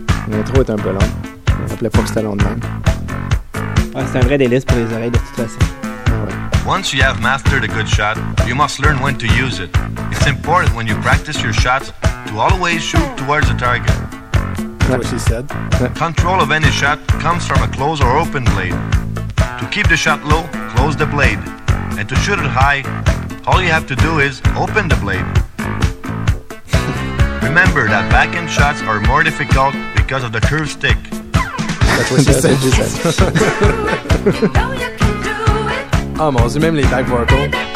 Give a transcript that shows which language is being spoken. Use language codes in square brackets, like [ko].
[fr] L'intro est un peu longue. Je me rappelais pas que c'était long de même. Ouais, c'est un vrai délice pour les oreilles de toute façon. [en] Once you have mastered a good shot, you must learn when to use it. It's important when you practice your shots to always shoot towards the target. That's what she said. Control of any shot comes from a closed or open blade. To keep the shot low, close the blade. And to shoot it high, all you have to do is open the blade. Remember that backhand shots are more difficult because of the curved stick. That's what she said. [fr] Ah, oh, mon Dieu, même les back vocals.